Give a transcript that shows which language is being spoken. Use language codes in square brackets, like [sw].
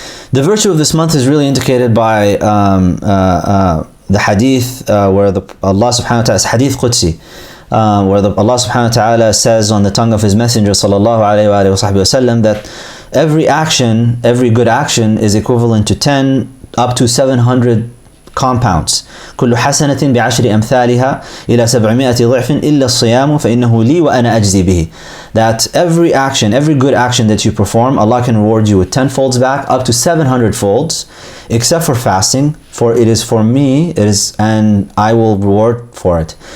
[en] The virtue of this month is really indicated by the hadith where Allah subhanahu wa ta'ala, is hadith Qudsi, where Allah subhanahu wa ta'ala says on the tongue of His Messenger sallallahu alayhi wa sallam that every action, every good action is equivalent to 10 up to 700 compounds. [ar] كل حسنة بعشر أمثالها إلى 700 ضعف إلا الصيام فإنه لي وأنا أجزي به. [en] That every action, every good action that you perform, Allah can reward you with 10 folds back, up to 700 folds, except for fasting, for it is for me, and I will reward for it.